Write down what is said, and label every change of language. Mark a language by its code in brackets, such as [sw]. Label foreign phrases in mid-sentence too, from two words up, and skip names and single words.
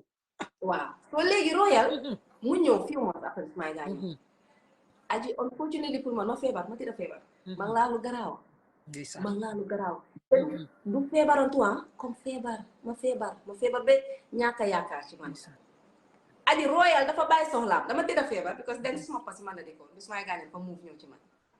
[wo] waaw so léegi Royal mu ñëw [en] few months [wo] après my gaañu aji unfortunately pour man ma tëdd feebar man laa lu garaaw du feebarantu comme ma feebar ba ñàkk a yaakaar ci man aji Royal dafa bàyyi soxlaam dama tëdd feebar because den suma pasi man la dëkkoon bis may gaañu fa move ñëw ci man